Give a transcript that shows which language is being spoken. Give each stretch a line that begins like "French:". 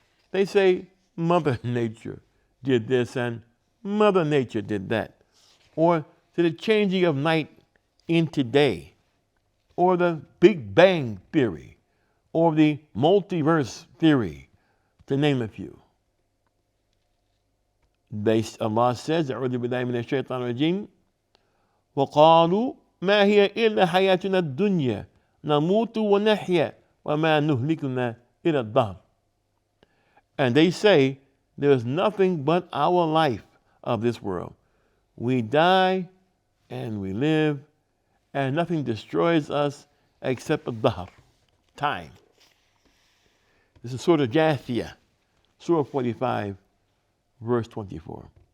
English: They say, Mother Nature did this and Mother Nature did that. Or to the changing of night into day. Or the Big Bang theory. Or the multiverse theory, to name a few. Allah says,
Arabic: أعوذ بالله من الشيطان الرجيم وقالوا ما هي إلا حياتنا الدنيا نموت ونحيا وما نهلكنا إلا الدهر.
English: And they say, there is nothing but our life of this world. We die and we live, and nothing destroys us except الدهر, time. This is Surah Jathiyah, Surah 45, verse 24.